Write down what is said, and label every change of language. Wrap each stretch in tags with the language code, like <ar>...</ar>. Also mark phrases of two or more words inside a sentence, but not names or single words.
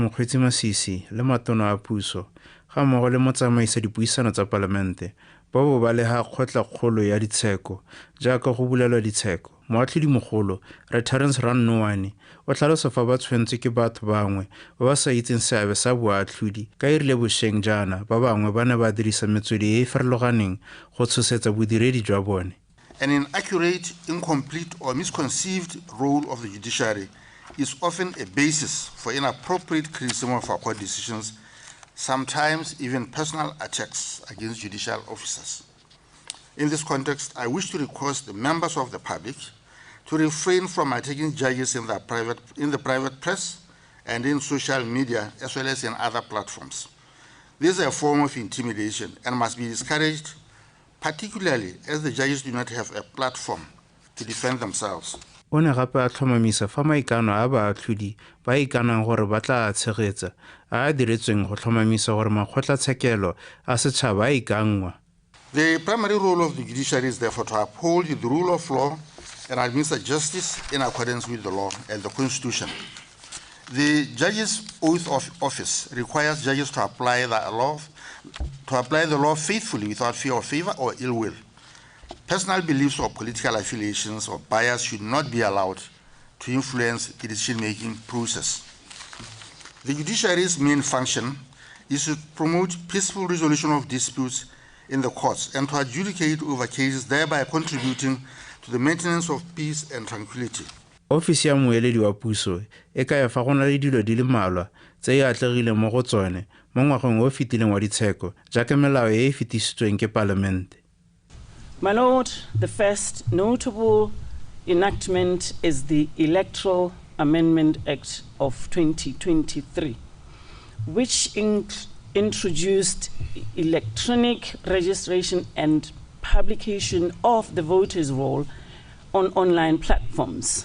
<tn>Mokgweetsi Masisi le matono a puso ga mmogo le motsamaisa dipuisano tsa palamente ba bo ba lega kgotla-kgolo ya ditsheko jaaka go bulelwa ditsheko. Moatlhodimogolo Re Terence Ranwane o tlhalosa fa ba tshwentswe ke batho bangwe ba ba sa itseng seabe sa boatlhodi ka e rile bošweng jaana ba bangwe ba ne ba dirisa metswedi e e farologaneng go tshosetsa bodiredi jwa bone.</tn> <en>An inaccurate, incomplete or misconceived role of the judiciary is often a basis for inappropriate criticism of our court decisions, sometimes even personal attacks against judicial officers. In this context, I wish to request the members of the public to refrain from attacking judges in the private press and in social media, as well as in other platforms. This is a form of intimidation and must be discouraged, particularly as the judges do not have a platform to defend themselves.</en> <tn>O ne gape a tlhomamisa fa maikano a baatlhodi ba ikanang gore ba tla tshegetsa a diretsweng go tlhomamisa gore makgotlatshekelo a setšhaba a ikangwa.</tn> <en>The primary role of the judiciary is therefore to uphold the rule of law and administer justice in accordance with the law and the Constitution. The judge's oath of office requires judges to apply the law faithfully without fear of favor or ill will. Personal beliefs or political affiliations or bias should not be allowed to influence the decision-making process. The judiciary's main function is to promote peaceful resolution of disputes in the courts and to adjudicate over cases, thereby contributing to the maintenance of peace and tranquility.</en> <tn>Ofisi ya moeledi wa puso e ka ya fa go na le dilo di le mmalwa tse e atlegileng mo go tsone mo ngwageng o fetileng wa ditsheko jaaka melao e e fetisitsweng ke palamente.</tn> <en>My Lord, the first notable enactment is the Electoral Amendment Act of 2023, which introduced electronic registration and publication of the voters' roll on online platforms.</en>